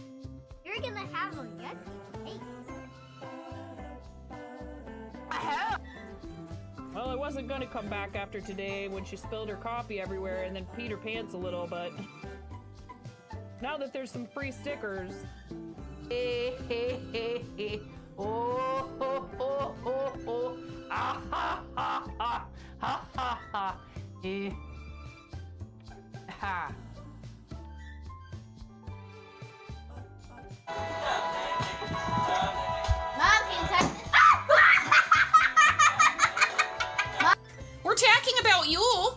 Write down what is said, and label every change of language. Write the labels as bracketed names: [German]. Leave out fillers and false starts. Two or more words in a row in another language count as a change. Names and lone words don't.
[English] You're gonna have a yucky taste. Well, I wasn't gonna come back after today when she spilled her coffee everywhere and then peed her pants a little, but now that there's some free stickers. Oh, ho, ho, ho, ho. Ah, ha, ha, ha, ha, ha, ha. Ha. Mom, can you touch this? We're talking about you.